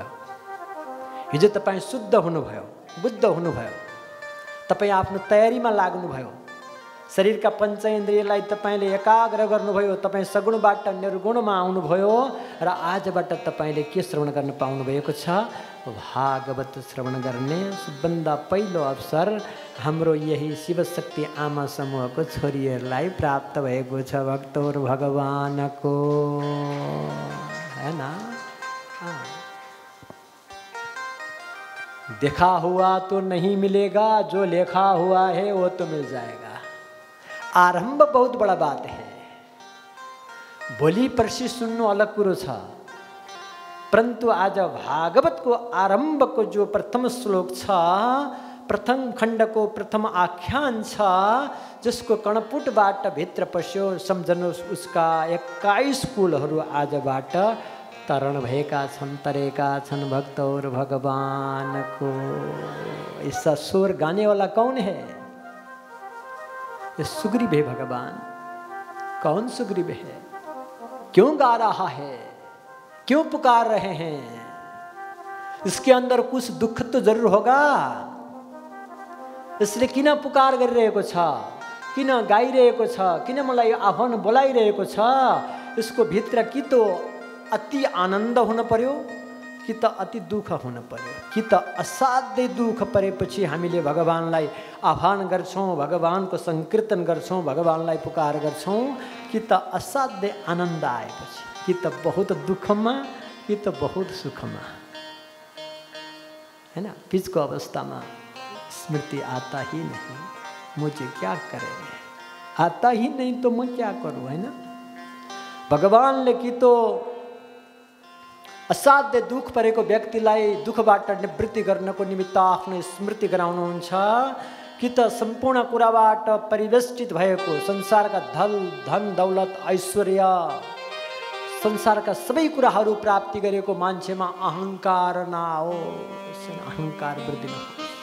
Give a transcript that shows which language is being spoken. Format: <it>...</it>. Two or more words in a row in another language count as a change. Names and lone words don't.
<ne>हिजो तपाईँ शुद्ध हुनुभयो, बुद्ध हुनुभयो, तपाईँ आफ्नो तयारीमा लाग्नुभयो, शरीरका पञ्चेन्द्रियलाई तपाईँले एकाग्र गर्नुभयो, तपाईँ सगुणबाट निर्गुणमा आउनुभयो र आजबाट तपाईँले के श्रवण गर्न पाउनुभएको छ? भागवत श्रवण गर्ने सबभन्दा पहिलो अवसर हाम्रो यही शिवशक्ति आमा समूहको छोरीहरूलाई प्राप्त भएको छ।</ne> <hi>भक्त और भगवानको है ना। देखा हुआ तो नहीं मिलेगा, जो लिखा हुआ है वो तो मिल जाएगा। आरंभ बहुत बड़ा बात है।</hi> <ne>भोलि पर्सि सुन्नु अलग कुरो छ, परंतु आज भागवतको आरम्भको जो प्रथम श्लोक छ, प्रथम खण्डको प्रथम आख्यान छ, जसको कर्णपुटबाट भित्र पस्यो, सम्झनुहोस् उसका 21 कुलहरू आजबाट तरण भएका छन्, तरेका छन्।</ne> <hi>भक्त और भगवान को इसका स्वर गाने वाला कौन है? ये सुग्रीव है भगवान। कौन सुग्रीव है? क्यों गा रहा है? क्यों पुकार रहे हैं? इसके अंदर कुछ दुख तो जरूर होगा, इसलिए</hi> <ne>किन पुकार गरिरहेको छ, किन गाइरहेको छ, किन मलाई आह्वान बोलाइरहेको छ? इसको भित्र कि तो अति आनन्द हुन पर्यो, कि त अति दुःख हुन पर्यो, कि त असाध्यै दुःख परेपछि हामीले भगवानलाई आह्वान गर्छौँ, भगवानको संकीर्तन गर्छौँ, भगवानलाई पुकार गर्छौँ, कि त असाध्यै आनन्द आएपछि, कि त बहुत दुःखमा, कि त बहुत सुखमा,</ne> <hi>है ना।</hi> <ne>बीचको अवस्थामा</ne> <hi>स्मृति आता ही नहीं, मुझे क्या करे, आता ही नहीं तो मैं क्या करूँ, है ना।</hi> <ne>भगवानले कि तो असाध्य दुःख परेको व्यक्तिलाई दुःखबाट निवृत्ति गर्नको निमित्त आफ्नो स्मृति गराउनुहुन्छ, कि त सम्पूर्ण कुराबाट परिवेष्टित भएको संसारका धन दौलत ऐश्वर्य संसारका सबै कुराहरू प्राप्ति गरेको मान्छेमा अहङ्कार नआओस्, अहङ्कार वृद्धि नहोस्।</ne>